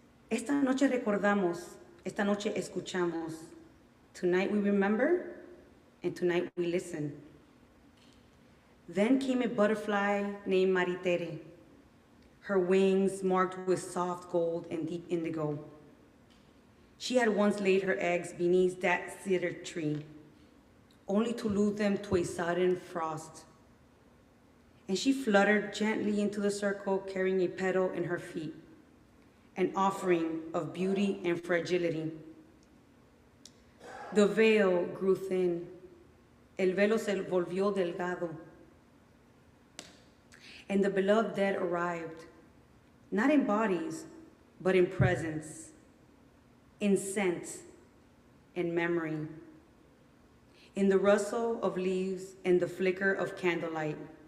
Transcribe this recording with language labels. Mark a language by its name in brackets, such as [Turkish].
[Spanish] Esta noche recordamos, esta noche escuchamos. [English] Tonight we remember, and tonight we listen. Then came a butterfly named Maritere, her wings marked with soft gold and deep indigo. She had once laid her eggs beneath that cedar tree, only to lose them to a sudden frost. And she fluttered gently into the circle, carrying a petal in her feet, an offering of beauty and fragility. The veil grew thin. [Spanish] El velo se volvió delgado. [English] And the beloved dead arrived, not in bodies, but in presence, in scent and memory, in the rustle of leaves and the flicker of candlelight.